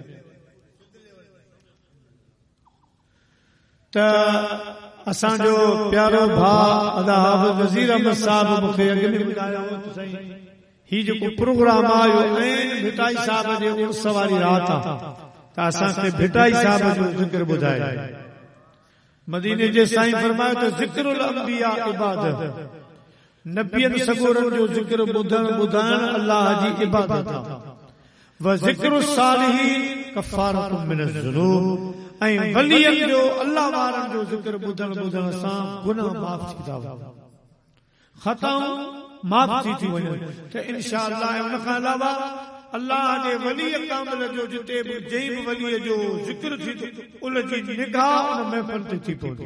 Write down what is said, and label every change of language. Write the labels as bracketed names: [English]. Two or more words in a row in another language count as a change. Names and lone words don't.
[Sindhi] त असांजो प्यारो भाउ अदा हाफ़िज़ नज़ीर अहमद साहब मूंखे अॻु में ॿुधायो हो त साईं ही जेको प्रोग्राम आयो ऐं भिटाई साहब जे उर्स वारी रात आहे, त असांखे भिटाई साहब जो ज़िक्र ॿुधायो। मदीने जे साईं फरमायो त [Arabic] ذكر الأنبياء عبادة, [Sindhi] नबियन सगोरन जो ज़िक्र ॿुधाइण अल्लाह जी इबादत आहे। [Arabic] وذكر الصالحين كفارة من الذنوب, [Sindhi] ऐं वलियन जो अल्लाह वारन जो ज़िक्र ॿुधण सां गुनाह माफ़ थी था वञनि, ख़ताऊं माफ़ थी वञनि। त इंशाअल्लाह उन खां अलावा अल्लाह जे वली कामिल जो जिते बि जंहिं बि वलीअ जो ज़िक्र थी उन जी निगाह उन महफ़िल ते थी पवंदी।